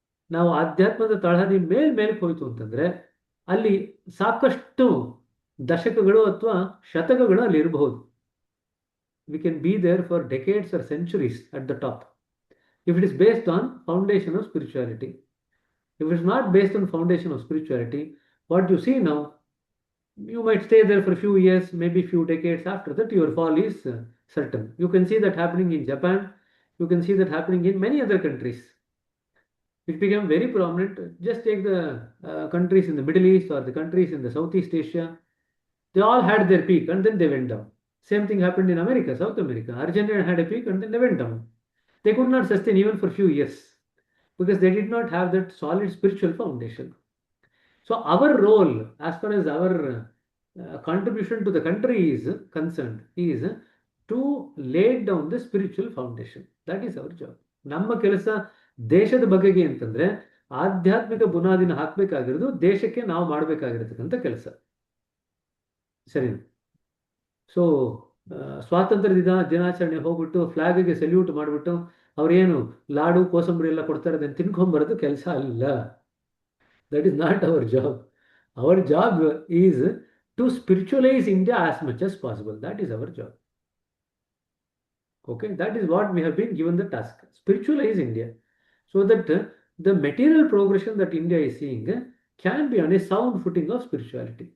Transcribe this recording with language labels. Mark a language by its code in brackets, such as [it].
[kn] ನಾವು ಆಧ್ಯಾತ್ಮದ ತಳಹದಿ ಮೇಲಕ್ಕೆ ಹೋಯ್ತು ಅಂತಂದ್ರೆ ಅಲ್ಲಿ ಸಾಕಷ್ಟು ದಶಕಗಳು ಅಥವಾ ಶತಕಗಳು ಅಲ್ಲಿ ಇರಬಹುದು. [en] We can be there for decades or centuries at the top if it is based on foundation of spirituality. If it is not based on foundation of spirituality, what you see now, you might stay there for a few years, maybe few decades. After that your fall is certain. You can see that happening in Japan. You can see that happening in many other countries. It became very prominent. Just take the countries in the Middle East or the countries in the Southeast Asia. They all had their peak and then they went down. Same thing happened in America, South America. Argentina had a peak and then they went down. They could not sustain even for a few years because they did not have that solid spiritual foundation. So our role, as far as our contribution to the country is concerned, is to lay down the spiritual foundation. That is our job. [kn] ನಮ್ಮ ಕೆಲಸ ದೇಶದ ಬಗೆಗೆ ಅಂತಂದ್ರೆ ಆಧ್ಯಾತ್ಮಿಕ ಬುನಾದಿನ ಹಾಕ್ಬೇಕಾಗಿರೋದು ದೇಶಕ್ಕೆ ನಾವು ಮಾಡಬೇಕಾಗಿರತಕ್ಕಂಥ ಕೆಲಸ. ಸರಿ. ಸೊ ಸ್ವಾತಂತ್ರ್ಯ ದಿನಾಚರಣೆ ಹೋಗ್ಬಿಟ್ಟು ಫ್ಲಾಗ್ಗೆ ಸಲ್ಯೂಟ್ ಮಾಡಿಬಿಟ್ಟು ಅವ್ರೇನು ಲಾಡು ಕೋಸಂಬರಿ ಎಲ್ಲ ಕೊಡ್ತಾರೆ ಅದನ್ನು ತಿನ್ಕೊಂಬರೋದು ಕೆಲಸ ಅಲ್ಲ. [en] That is not our job. Our job is to spiritualize India as much as possible. That is our job. Okay, that is what we have been given the task. Spiritualize India so that the material progression that India is seeing can be on a sound footing of spirituality.